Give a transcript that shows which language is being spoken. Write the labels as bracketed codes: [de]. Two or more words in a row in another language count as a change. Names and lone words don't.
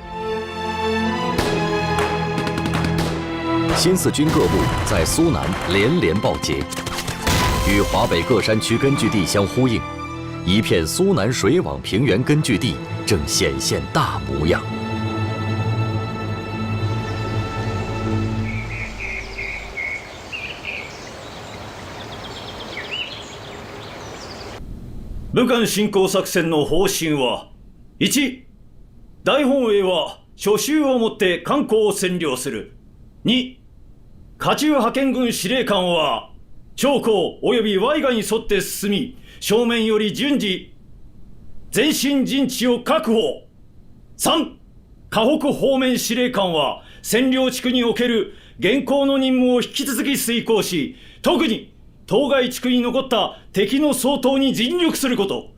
[zh] 新四军各部在苏南连连报捷，与华北各山区根据地相呼应，一片苏南水网平原根据地正显现大模样。 [ja] 武漢侵攻作戦の方針は、1、大本営は初秋をもって漢口を占領する。2、下中派遣軍司令官は長江及び淮河に沿って進み、正面より順次前進陣地を確保。3、河北方面司令官は占領地区における現行の任務を引き続き遂行し、特に当該地区に残った敵の掃討に尽力すること。